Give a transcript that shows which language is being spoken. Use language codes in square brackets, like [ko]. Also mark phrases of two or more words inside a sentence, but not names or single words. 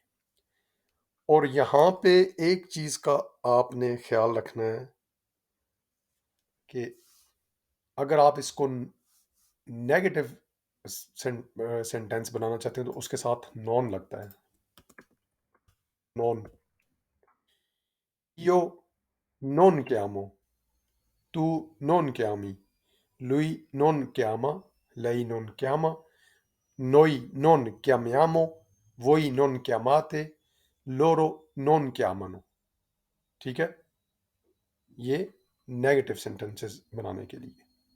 [hi] और यहाँ पे एक चीज़ का आपने ख्याल रखना है कि अगर आप इसको [en] negative sentence [hi] बनाना चाहते हैं, तो उसके साथ नॉन लगता है, नॉन। [it] io non chiamo, tu non chiami, lui non chiama, lei non chiama, noi non chiamiamo, voi non chiamate, loro non chiamano। [hi] ठीक है, ये [en] negative sentences [hi] बनाने के लिए।